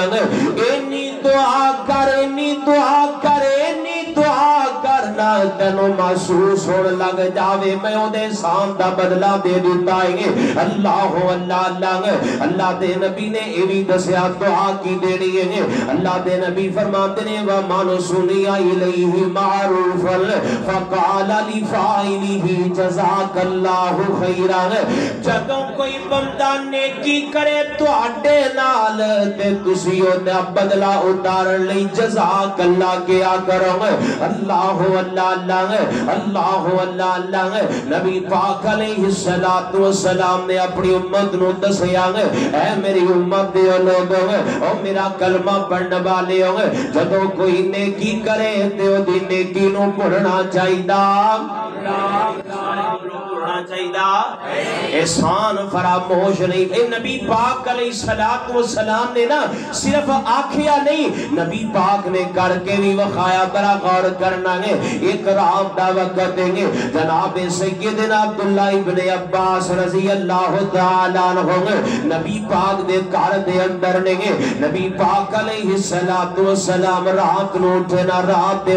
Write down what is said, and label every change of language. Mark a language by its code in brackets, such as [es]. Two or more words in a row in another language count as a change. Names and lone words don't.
[pa] اینی دعا کر اینی دعا کر اینی دعا کرنا تینو محسوس ہونے لگ جاوے میں او دے احسان دا بدلہ دے دیتا ہے اللہ اللہ اللہ اللہ دے نبی نے ایوی دسیا دعا کی دینی ہے اللہ دے نبی فرماتے نے [ar] وَمَنْ سُنِيَ إِلَيْهِ مَعْرُوفًا فَقَالَ لِفَاعِلِهِ جَزَاكَ اللَّهُ خَيْرًا [pa] جدوں کوئی بندہ نیکی کرے تو اڈے نال تے تسی او دا بدلہ اتارن لئی [ar] جزاک اللہ [pa] کیا کرو اللہ اللہ اللہ اللہ اللہ اللہ نبی پاک [ar] علیہ السلام [pa] نے اپنی امت نو دسیا اے میری امت دے لوگوں او میرا کلمہ پڑھن والے ہو جدوں کوئی نیکی کرے تے او دی نیکی نو بھولنا چاہیدا احسان فراموش نہیں اے نبی پاک [ar] علیہ السلام [pa] نے نا صرف آکھیا نہیں نبی پاک نے کر کے بھی وخایا برا غور کرنا ہے ایک رات دا وقت دیں گے جناب سیدنا عبداللہ ابن عباس [ar] رضی اللہ تعالیٰ عنہ [pa] نبی پاک دے گھر دے اندر نے نبی پاک [ar] علیہ السلام [pa] رات نو اٹھنا رات دے